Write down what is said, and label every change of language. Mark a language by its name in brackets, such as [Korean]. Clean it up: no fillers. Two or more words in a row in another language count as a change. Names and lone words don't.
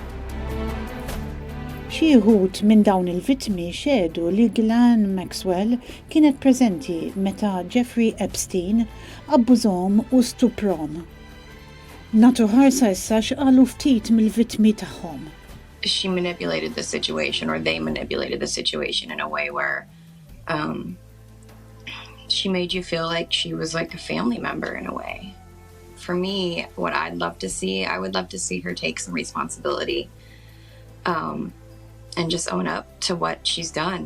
[Maltese] Xi wħud minn dawn il-vittmi xedu li Ghislaine Maxwell kienet preżenti meta Jeffrey Epstein abbużhom u stuprom. Nagħtu ħarsa issa x'qalu ftit mill-vittmi tagħhom. [English] She manipulated the situation, or they manipulated the situation in a way where she made you feel like she was like a family member in a way. For me, what I would love to see her take some responsibility and just own up to what she's done.